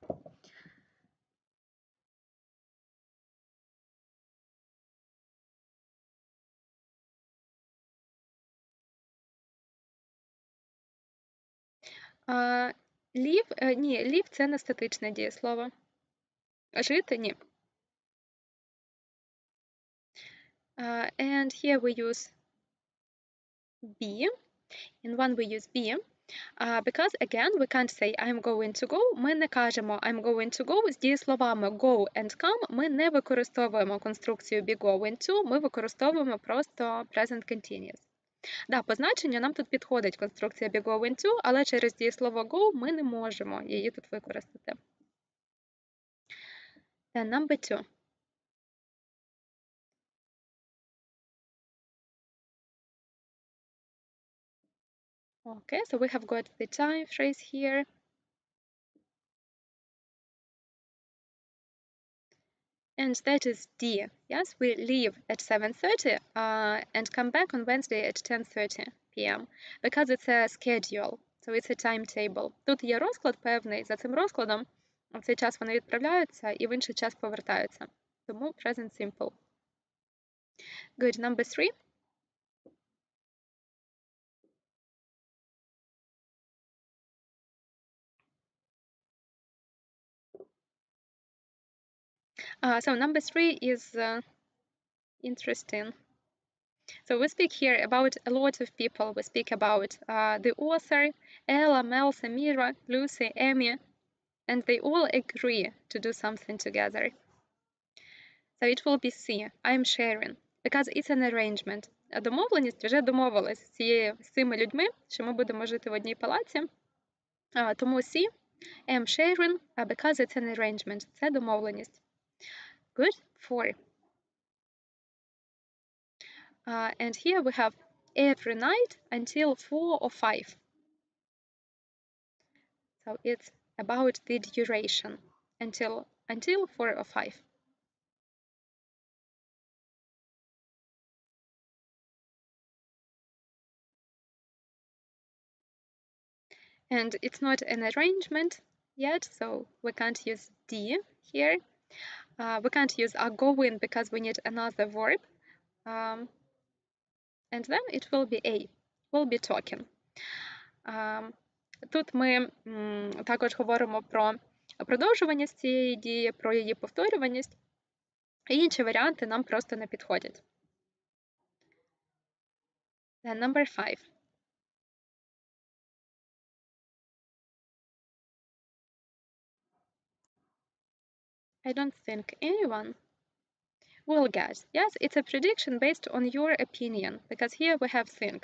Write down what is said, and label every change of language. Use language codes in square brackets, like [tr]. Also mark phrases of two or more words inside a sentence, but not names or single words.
[uk] Live – це не статичне дієслово. Жити – ні. [en] And here we use be. In one we use be. Because, again, we can't say I'm going to go. [uk] Ми не кажемо [en] I'm going to go. [uk] З дієсловами [en] go and come [uk] ми не використовуємо конструкцію [en] be going to, [uk] ми використовуємо просто [en] present continuous. [uk] Да, по значенню нам тут підходить конструкція [en] be going to, [uk] але через дієслово go ми не можемо її тут використати. [en] Then number 2. Okay, so we have got the time phrase here. And that is D. Yes, we leave at 7:30 and come back on Wednesday at 10:30 p.m. because it's a schedule, so it's a timetable. [uk] Тут є розклад певний, за цим розкладом в цей час вони відправляються і в інший час повертаються. [en] Тому present simple. Good, number 3. So number 3 is interesting. So we speak here about a lot of people. We speak about the author, Ella, Mel, Samira, Lucy, Amy, and they all agree to do something together. So it will be C. I'm sharing, because it's an arrangement. [uk] Домовленість вже домовилась з цими людьми, що ми будемо жити в одній палаці. Тому C. [en] I'm sharing, because it's an arrangement. [uk] Це домовленість. [en] Good. 4. And here we have every night until 4 or 5. So it's about the duration until 4 or 5. And it's not an arrangement yet, so we can't use D here. We can't use are going because we need another verb. And then it will be A. We'll be talking. [uk] Тут ми також говоримо про продовжуваність цієї дії, про її повторюваність. І інші варіанти нам просто не підходять. [en] Then number 5. I don't think anyone will guess. Yes, it's a prediction based on your opinion, because here we have think.